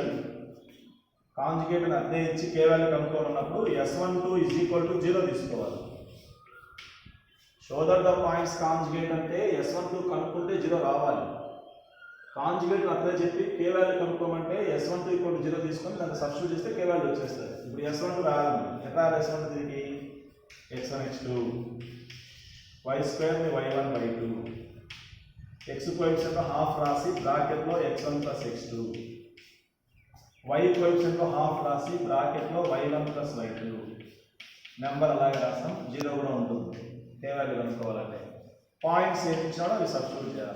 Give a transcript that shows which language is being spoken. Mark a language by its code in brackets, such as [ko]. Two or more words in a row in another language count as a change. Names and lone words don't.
[te] కాంజుగేట్ అని అర్థం ఇచ్చి k వాల్యూ కనుక్కోవాలన్నప్పుడు S12 = 0 తీసుకోవాలి. [en] show that the points conjugate [te] అంటే S12 కనుక్కుంటే 0 రావాలి. కాంజుగేట్ అర్థం చెప్పి k వాల్యూ కనుక్కోమంటే S12 = 0 తీసుకొని దాన్ని సబ్స్టిట్యూట్ చేస్తే k వాల్యూ వచ్చేస్తుంది. ఇప్పుడు S12 రాయాలి. ఎట్లా S12 దీనికి x1 x2 y² y1 y2 x [en] coefficient half [te] రాసి బ్రాకెట్లో x1 + x2 y [en] coefficient half [te] రాసి బ్రాకెట్లో y1 + y2 నెంబర్ అలాగే రాస్తాం. 0 కూడా ఉంటుంది k వాల్యూ కనుక్కోవాలంటే. పాయింట్స్ ఏమి ఇచ్చినాడో అవి సబ్స్టిట్యూట్ చేయాలి.